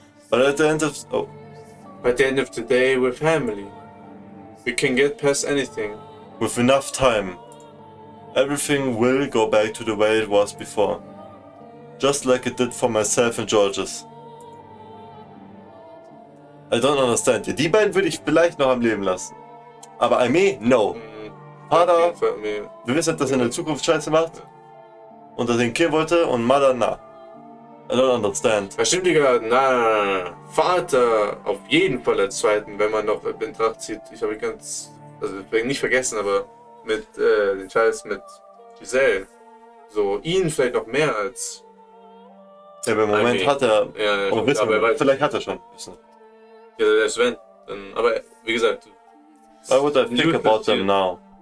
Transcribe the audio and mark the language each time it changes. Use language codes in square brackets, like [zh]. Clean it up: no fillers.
[en] But at the end of the day, we're family. We can get past anything. With enough time, everything will go back to the way it was before. Just like it did for myself and George's. I don't understand. [de] Ja, die beiden würde ich vielleicht noch am Leben lassen. Aber Aimee, no. Vater, wir wissen, dass er in der Zukunft Scheiße macht. Und dass er ihn killen wollte. [en] Und Mother, na. I don't understand. [de] Das stimmt, Digga. Na. Vater auf jeden Fall als zweiten, wenn man noch in Betracht zieht. Ich habe nicht vergessen, aber mit den Scheiß mit Giselle. So, ihn vielleicht noch mehr als... Ja, aber im Moment hat er... Ja, oh, wissen wir, vielleicht hat er schon. Ja, selbst wenn. Dann, aber wie gesagt... [en] Why would I think about them now?